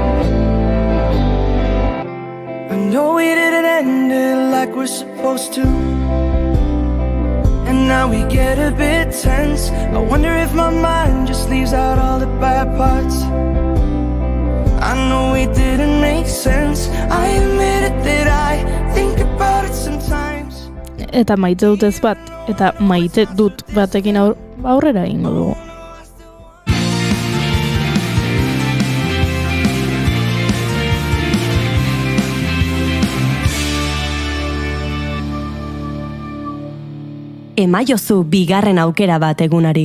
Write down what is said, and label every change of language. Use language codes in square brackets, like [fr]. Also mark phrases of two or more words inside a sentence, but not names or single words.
[en] I know we didn't end it like we're supposed to, and now we get a bit tense. I wonder if my mind just leaves out all the bad parts. I know we didn't make sense. I admit it that I think about it sometimes. [eu] Eta maite dut ez bat, eta maite dut batekin aurrera egingo dugu. Emaiozu bigarren aukera bat egunari.